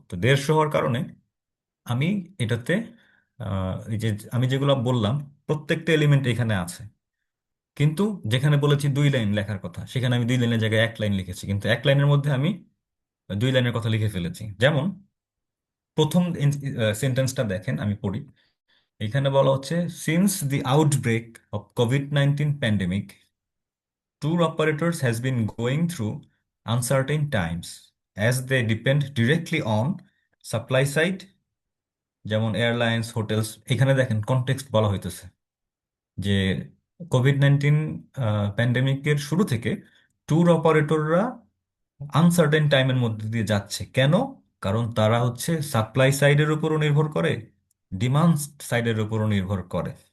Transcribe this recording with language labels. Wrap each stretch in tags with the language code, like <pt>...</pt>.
<bn>তো 150 হওয়ার কারণে আমি এটাতে এই যে আমি যেগুলো বললাম প্রত্যেকটা এলিমেন্ট এখানে আছে। কিন্তু যেখানে বলেছি 2 লাইন লেখার কথা, সেখানে আমি 2 লাইনের জায়গায় 1 লাইন লিখেছি, কিন্তু 1 লাইনের মধ্যে আমি 2 লাইনের কথা লিখে ফেলেছি। যেমন প্রথম সেন্টেন্সটা দেখেন, আমি পড়ি। এখানে বলা হচ্ছে,</bn> <en>Since the outbreak of COVID-19 pandemic, tour operators has been going through uncertain times as they depend directly on supply side, যেমন airlines, hotels.</en> <bn>এখানে দেখেন কনটেক্সট বলা হইতেছে যে কোভিড-19 প্যান্ডেমিকের শুরু থেকে ট্যুর অপারেটররা আনসার্টেন টাইমের মধ্যে দিয়ে যাচ্ছে। কেন? কারণ তারা হচ্ছে সাপ্লাই সাইডের উপরও নির্ভর করে, ডিমান্ড সাইডের উপরও নির্ভর করে।</bn>